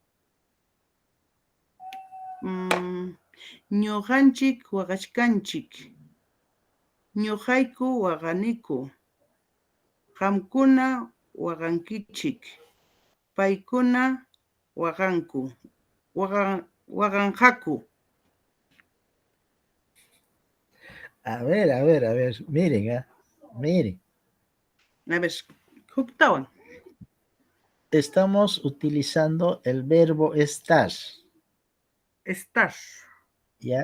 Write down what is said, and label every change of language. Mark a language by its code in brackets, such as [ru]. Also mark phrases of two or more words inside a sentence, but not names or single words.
[qu] Ñuqanchik waqachkanchik. Ñuqayku waqaniku. Qamkuna waqankichik. Paykuna waqanku. Waqanqaku. [es] A ver. Miren, miren. A ver, huktawan. Estamos utilizando el verbo estar. Estar. Ya.